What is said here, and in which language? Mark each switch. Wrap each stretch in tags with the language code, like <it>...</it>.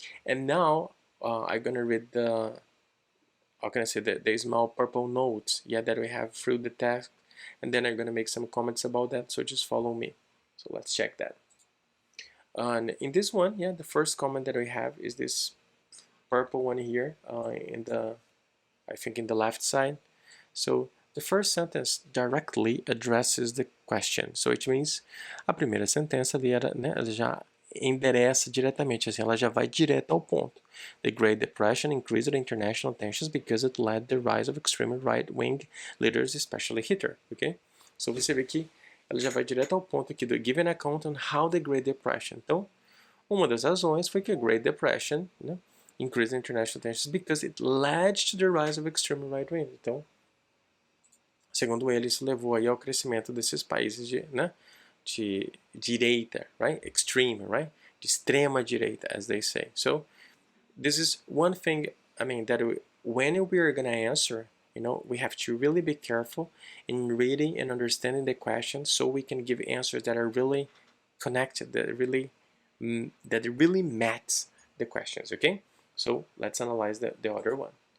<en>And now I'm gonna read the, how can I say, the small purple notes, that we have through the text, and then I'm gonna make some comments about that, so just follow me. So let's check that. And in this one, the first comment that we have is this purple one here, I think in the left side. So the first sentence directly addresses the question. So it means,</en> <pt>a primeira sentença ali era, já endereça diretamente, assim, ela já vai direto ao ponto.</pt> <en>The Great Depression increased international tensions because it led the rise of extreme right-wing leaders, especially Hitler, ok?</en> <pt>So você vê que ela já vai direto ao ponto aqui do</pt> <en>give an account on how the Great Depression.</en> <pt>Então, uma das razões foi que a</pt> <en>Great Depression, increased international tensions because it led to the rise of extreme right-wing.</en> <pt>Então, segundo ele, isso levou aí ao crescimento desses países de direita, right?</pt> <en>Extreme, right?</en> <pt>De extrema direita,</pt> <en>as they say. So this is one thing, I mean, that when we are going to answer, we have to really be careful in reading and understanding the question so we can give answers that are really connected, that really match the questions, okay? So let's analyze the other one.</en>